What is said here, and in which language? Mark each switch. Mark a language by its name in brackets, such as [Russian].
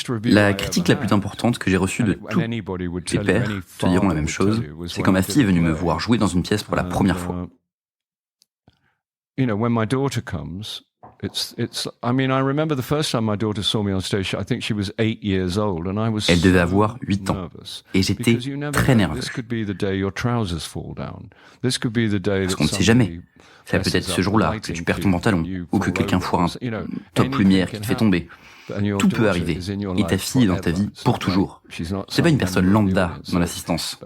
[French] La critique la plus importante que j'ai reçue de tous les pairs te diront la même chose, c'est quand ma fille est venue me voir jouer dans une pièce pour la première fois. [English] When my daughter comes, I remember the first time my daughter saw me on stage, I think she was 8 years old, and I was [French] Elle devait avoir 8 ans, et j'étais très nerveux. Parce qu'on ne sait jamais. Ça peut être ce jour-là que tu perds ton pantalon, ou que quelqu'un foire un top lumière qui te fait tomber. Tout peut arriver, et ta fille est dans ta vie pour toujours. C'est pas une personne lambda dans l'assistance.